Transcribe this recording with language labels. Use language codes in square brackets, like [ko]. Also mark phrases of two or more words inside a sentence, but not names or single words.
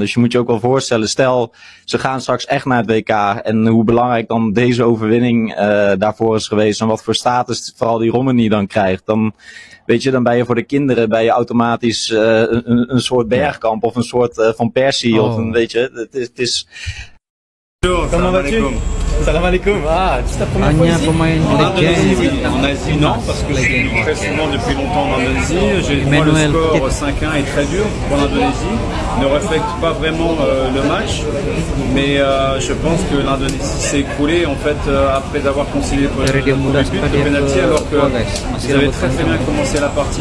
[nl] Dus je moet je ook wel voorstellen. Stel, ze gaan straks echt naar het WK. En hoe belangrijk dan deze overwinning daarvoor is geweest. En wat voor status vooral die Romani dan krijgt. Dan, weet je, dan ben je voor de kinderen automatisch een soort bergkamp. Of een soort van Persie. Of een, weet je, het is... [fr] Comment vas-tu? [ar] سلام عليكم. [fr] Ah, c'est ta première fois ici? En Asie, non, parce que je suis très souvent depuis longtemps en Indonésie. Moi, le score 5-1 est très dur pour l'Indonésie. Ne reflète pas vraiment le match, mais je pense que l'Indonésie s'est écroulée en fait après avoir concédé le but de penalty, alors qu'ils avaient très bien commencé la partie.